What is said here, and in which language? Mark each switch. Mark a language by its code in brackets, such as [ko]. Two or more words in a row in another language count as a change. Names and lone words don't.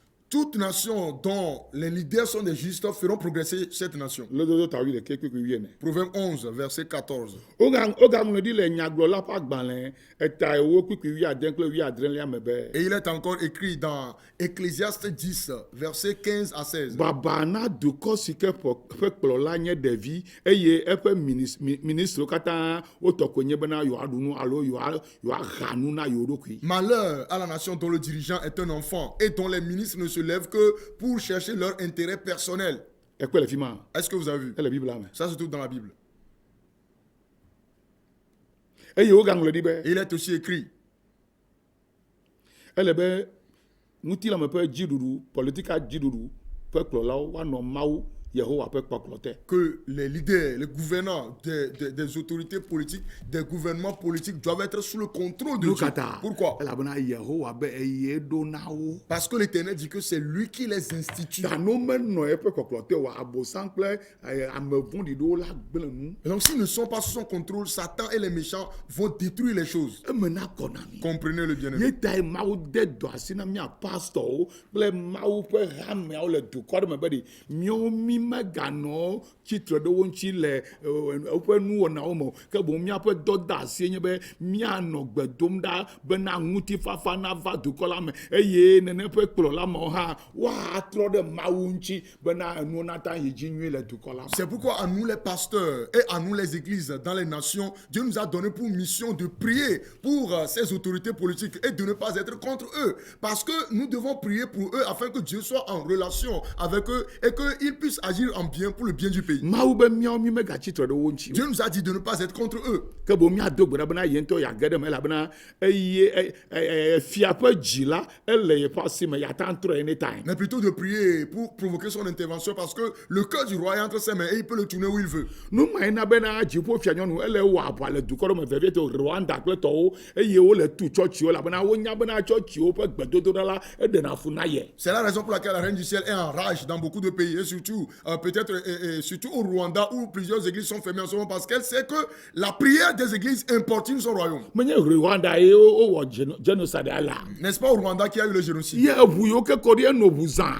[fr] toute nation dont les leaders sont des justes feront progresser cette nation. [ee] Le dodo ta wi le ke kwe wi ene. [fr] Proverbe 11, verset 14. [ee] Oga mo di le nyagblɔla ƒe agbalẽ eta ewo kpekpe wi ade kple wi adrelia me be. [fr] Et il est encore écrit dans Ecclésiaste 10, verset 15 à 16. [ee] Baba na dukɔ si ke ƒe kplɔla nye ɖevi eye eƒe ministrewo katã wotɔ ko nye bena yewoaɖu nu alo yewoaha nu na yewo ɖokui. [fr] Malheur à la nation dont le dirigeant est un enfant et dont les ministres ne se lèvent que pour chercher leur intérêt personnel. [ee] Ekpe le fi ma. [fr] Est-ce que vous avez vu? [ee] Ele Biblia me. [fr] Ça se trouve dans la Bible. [ee] Eye wo gaŋlɔ ɖi be. [fr] Et il est aussi écrit. [ee] Ele be ŋutilame ƒe dziɖuɖu politika dziɖuɖu ƒe kplɔlawo woanɔ Mawu Yehowa ƒe kpɔkplɔ te. [fr] Que les leaders, les gouvernants des autorités politiques, des gouvernements politiques doivent être sous le contrôle de Dieu. Pourquoi? [ee] Elabena Yehowa be eye ɖo na wo. [fr] Parce que l'Éternel dit que c'est lui qui les institue. [ee] Ta no menɔ eƒe kpɔkplɔ te wa abosam kple ame vɔ̃ɖi ɖewo la gblẽ nu. [fr] Et donc s'ils ne sont pas sous son contrôle, Satan et les méchants vont détruire les choses. [ee] Emena kɔ na mi. [fr] Comprenez le bien-aimé. [ee] Ye ta ye Mawu de dɔ asi na mía pastorwo kple Mawu ƒe hameawo le dukɔ aɖe me be ɖi míawo mi meganɔ tsitre ɖe wo ŋuti le woƒe nuwɔnawo me ke boŋ míaƒe dɔdeasie nye be míanɔ gbe dom ɖa bena ŋutifafa nava dukɔ la me eye nene ƒe kplɔla mewo hã woatrɔ ɖe Mawu ŋuti bena enuwo nata yi dzi nyuie le dukɔ la me. [fr] C'est pourquoi à nous les pasteurs et à nous les églises dans les nations, Dieu nous a donné pour mission de prier pour ces autorités politiques et de ne pas être contre eux. Parce que nous devons prier pour eux afin que Dieu soit en relation avec eux et qu'ils puissent agir en bien pour le bien du pays. [ee] Mawu be míawo mi megatsitre ɖe wo ŋuti. [fr] Dieu nous a dit de ne pas être contre eux. [ee] Ke boŋ míado gbe ɖa bena ye ŋutɔ yeage ɖe me elabena eye fia ƒe dzi la ele yeƒe asi me yeata trɔ anytime. [fr] Mais plutôt de prier pour provoquer son intervention parce que le cœur du roi est entre ses mains et il peut le tourner où il veut. [ee] Nu ma yina bena dziƒo fia nyɔnu ele wɔ aʋa le dukɔ ɖe me vevie to Rwanda kple tɔwo eye wole tu tsɔtsiwo elabena wonya bena tsɔtsiwo ƒe gbedodoɖa la eɖena fu na ye. [fr] C'est la raison pour laquelle la reine du ciel est en rage dans beaucoup de pays et surtout peut-être surtout au Rwanda où plusieurs églises sont fermées en ce moment parce qu'elle sait que la prière des églises importune son royaume. [ee] Menye Rwanda ye wowɔ génocide ala. [fr] N'est-ce pas au Rwanda qu'il y a eu le génocide? [ee] Ye eʋu yiwo ke kɔ ɖi eno zã.